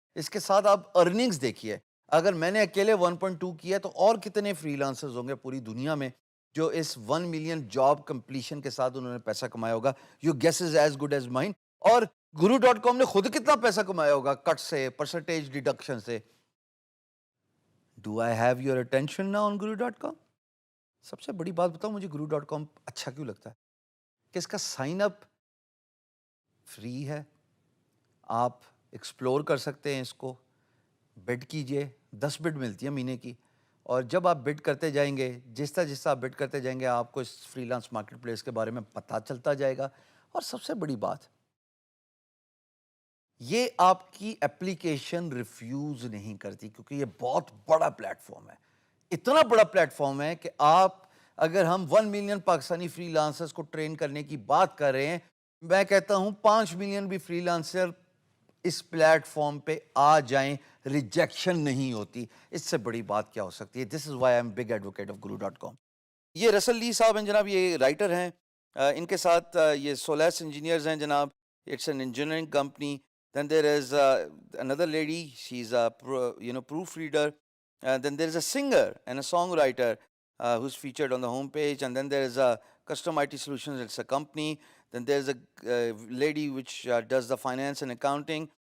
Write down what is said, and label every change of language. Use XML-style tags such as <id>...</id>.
<ur>اس کے ساتھ آپ ارننگز دیکھیے, اگر میں نے اکیلے 1.2 کیا تو اور کتنے فری لانسرز ہوں گے پوری دنیا میں جو اس 1 ملین جاب کمپلیشن کے ساتھ انہوں نے پیسہ کمایا ہوگا.</ur> <en>Your guess is as good as mine.</en> <ur>اور guru.com نے خود کتنا پیسہ کمایا ہوگا کٹ سے, پرسنٹیج ڈیڈکشن سے.</ur> <en>Do I have your attention now on guru.com?</en> <ur>سب سے بڑی بات بتاؤں مجھے guru.com اچھا کیوں لگتا ہے کہ اس کا سائن اپ فری ہے. آپ ایکسپلور کر سکتے ہیں اس کو. بڈ کیجئے, 10 بڈ ملتی ہے مہینے کی, اور جب آپ بڈ کرتے جائیں گے, جس طرح آپ بڈ کرتے جائیں گے آپ کو اس فری لانس مارکیٹ پلیس کے بارے میں پتہ چلتا جائے گا. اور سب سے بڑی بات, یہ آپ کی اپلیکیشن ریفیوز نہیں کرتی, کیونکہ یہ بہت بڑا پلیٹ فارم ہے. اتنا بڑا پلیٹ فارم ہے کہ آپ, اگر ہم 1 ملین پاکستانی فری لانسرز کو ٹرین کرنے کی بات کر رہے ہیں, میں کہتا ہوں 5 ملین بھی فری لانسر اس پلیٹ فارم پہ آ جائیں, ریجیکشن نہیں ہوتی. اس سے بڑی بات کیا ہو سکتی ہے.</ur> <en>This is why I am big advocate of guru.com.</en> <ur>یہ رسل لی صاحب ہیں جناب, یہ رائٹر ہیں. ان کے ساتھ یہ سولیس انجینئرز ہیں جناب.</ur> <en>It's an engineering company. Then there is another lady, she's a proofreader. Then there is a singer and a songwriter who's featured on the homepage. And then there is a Custom IT Solutions, it's a company. Then there's a lady which does the finance and accounting.</en>